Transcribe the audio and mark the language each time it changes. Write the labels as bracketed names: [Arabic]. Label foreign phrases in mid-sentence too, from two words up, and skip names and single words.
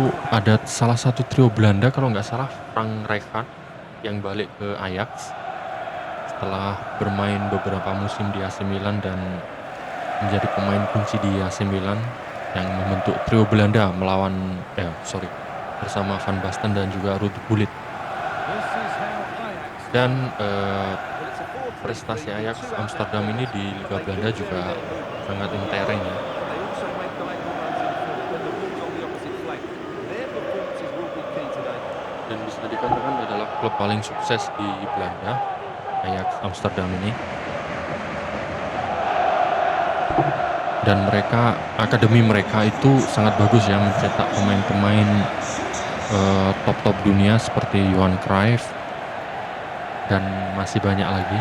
[Indonesian] ada salah satu trio Belanda kalau nggak salah, Frank Rijkaard yang balik ke Ajax setelah bermain beberapa musim di AC Milan dan menjadi pemain kunci di AC Milan yang membentuk trio Belanda bersama Van Basten dan juga Ruud Gullit. Dan prestasi Ajax Amsterdam ini di Liga Belanda juga sangat mentereng ya. Dan bisa dikatakan adalah klub paling sukses di Belanda, Ajax Amsterdam ini. Dan akademi mereka itu sangat bagus ya, mencetak pemain-pemain top-top dunia seperti Johan Cruyff dan masih banyak lagi.